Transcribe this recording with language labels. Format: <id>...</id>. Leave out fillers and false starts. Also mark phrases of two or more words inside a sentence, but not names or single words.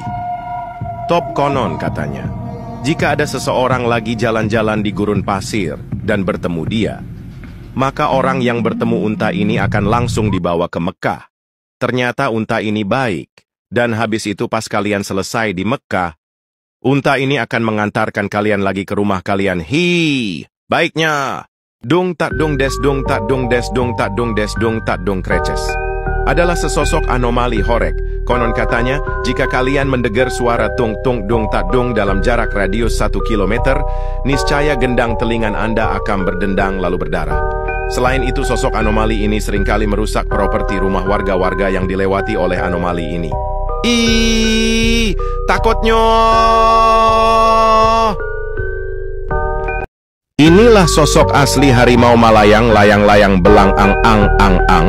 <id>Konon katanya, jika ada seseorang lagi jalan-jalan di gurun pasir dan bertemu dia, maka orang yang bertemu unta ini akan langsung dibawa ke Mekah. Ternyata unta ini baik, dan habis itu pas kalian selesai di Mekah, unta ini akan mengantarkan kalian lagi ke rumah kalian. Baiknya. Dung tak dung des dung tak dung des dung tak dung des dung tak dung kreces. Adalah sesosok anomali horek. Konon katanya, jika kalian mendengar suara tung tung dung tak dung dalam jarak radius 1 kilometer, niscaya gendang telinga Anda akan berdendang lalu berdarah. Selain itu, sosok anomali ini seringkali merusak properti rumah warga-warga yang dilewati oleh anomali ini. Takutnya. Inilah sosok asli harimau Malayang layang-layang belang ang.</id>